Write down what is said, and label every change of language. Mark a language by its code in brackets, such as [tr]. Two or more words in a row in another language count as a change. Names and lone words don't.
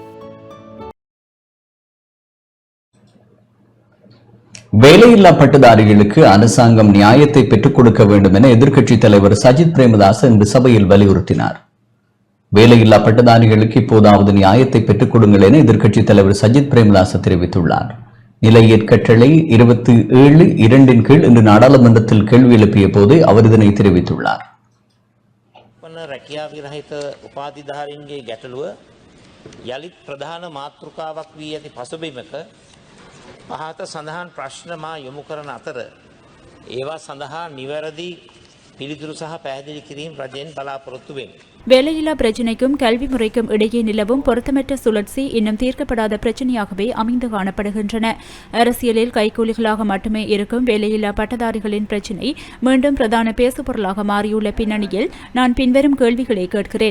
[ta] வேலையில்லா பட்டதாரிகளுக்கு அரசாங்கம் நியாயத்தை பெற்றுக் கொடுக்க வேண்டும் என எதிர்க்கட்சித் தலைவர் சஜித் பிரேமதாஸ் இன்று சபையில் வலியுறுத்தினார். வேலையில்லா பட்டதாரிகளுக்கு இப்போதாவது நியாயத்தை பெற்றுக் கொடுங்கள் என எதிர்க்கட்சித் தலைவர் சஜித் பிரேமதாஸ் தெரிவித்துள்ளார். நிலையற்கட்டளை 27(2) கீழ் இன்று நாடாளுமன்றத்தில் கேள்வி எழுப்பிய போது அவர் இதனை தெரிவித்துள்ளார். [si] රැකියා විරහිත උපාධිධාරීන්ගේ ගැටලුව යළිත් ප්‍රධාන මාතෘකාවක් වී ඇති පසුබිමක පහත සඳහන් ප්‍රශ්න මා යොමු කරන අතර ඒවා සඳහා නිවැරදි පිළිතුරු සහ පැහැදිලි කිරීම රජයෙන් බලාපොරොත්තු වෙමි. [ta] வேலையில்லா பிரச்சினைக்கும் கல்வி முறைக்கும் இடையே நிலவும் பொருத்தமற்ற சுழற்சி இன்னும் தீர்க்கப்படாத பிரச்சினையாகவே அமைந்து காணப்படுகின்றன. அரசியலில் கைக்கூலிகளாக மட்டுமே இருக்கும் வேலையில்லா பட்டதாரிகளின் பிரச்சினை மீண்டும் பிரதான பேசுபொருளாக மாறியுள்ள பின்னணியில் நான் பின்வரும் கேள்விகளை கேட்கிறேன்.